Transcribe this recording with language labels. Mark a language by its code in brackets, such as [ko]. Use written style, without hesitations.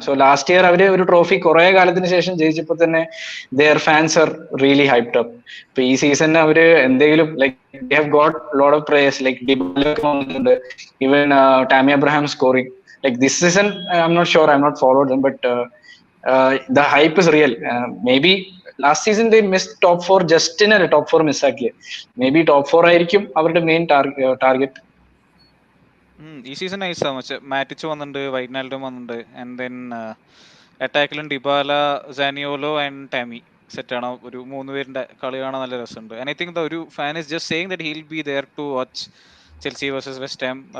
[ml] So last year അവര് ഒരു trophy കുറെ കാലത്തിന് ശേഷം ജയിച്ചപ്പോ തന്നെ [en] Their fans are really hyped up. [ml] ഇപ്പൊ ഈ സീസണിൽ അവര് എന്തെങ്കിലും [en] they have got lot of players [ml] Dybala ഒക്കെ വന്നിട്ടുണ്ട്, even Tammy Abraham scoring. [en] This season I'm not sure, I'm not followed them, but the hype is real. Maybe last season they missed top 4, just in a top 4 മിസ്സാക്കിയ. [ml] Maybe top 4 ആയിരിക്കും അവരുടെ main target. ഈ season നൈസാ. മാറ്റിച്ച് വന്നിട്ടുണ്ട്, വൈറ്റ്നാൽഡും വന്നിട്ടുണ്ട്. And then അറ്റാക്കിലും Dybala, സാനിയോലോ and Tammy സെറ്റാണ്. ഒരു 3 പേരുടെ കളി കാണാൻ നല്ല രസമുണ്ട്. [en] And I think ഒരു fan is just saying that he'll be there to watch Chelsea versus West Ham.